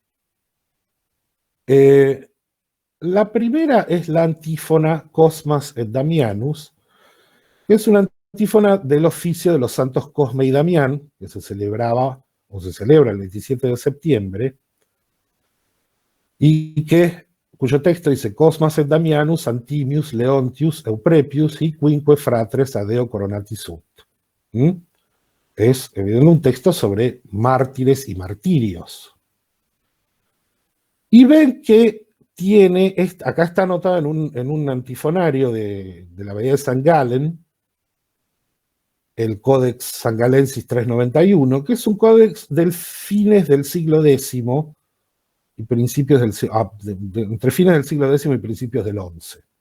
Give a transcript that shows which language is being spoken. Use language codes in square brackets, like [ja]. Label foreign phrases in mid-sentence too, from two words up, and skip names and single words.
[es] La primera es la antífona Cosmas et Damianus, que es una antífona del oficio de los santos Cosme y Damián, que se celebraba, o se celebra el 27 de septiembre, y cuyo texto dice Cosmas et Damianus, Antimius, Leontius, Euprepius y [la] quinque fratres adeo coronati sunt. ¿Mm? [es] Es evidentemente un texto sobre mártires y martirios. Y ven que tiene, acá está anotado en un antifonario de la abadía de San Galen, el Codex Sangalensis 391, que es un códex del fines del siglo X y principios entre fines del siglo X y principios del XI.